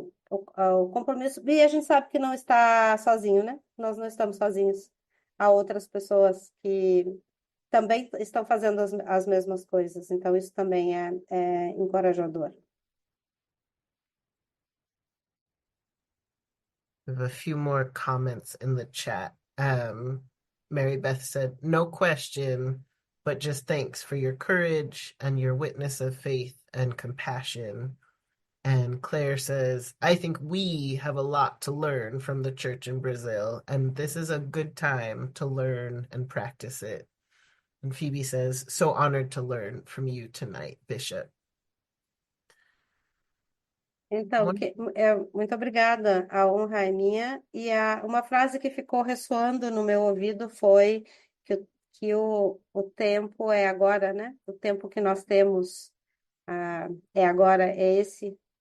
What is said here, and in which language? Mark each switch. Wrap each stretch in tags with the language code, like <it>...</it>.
<pt>O compromisso. E a gente sabe que não está sozinho, né? Nós não estamos sozinhos. Há outras pessoas que também estão fazendo as mesmas coisas. Então, isso também é encorajador.</pt> <en>We have a few more comments in the chat. Mary Beth said, no question, but just thanks for your courage and your witness of faith and compassion. And Claire says, I think we have a lot to learn from the church in Brazil, and this is a good time to learn and practice it. And Phoebe says, so honored to learn from you tonight, Bishop.</en> <pt>Então, muito obrigada, a honra é minha. E uma frase que ficou ressoando no meu ouvido foi que o tempo é agora, né? O tempo que nós temos é agora, é esse.</pt>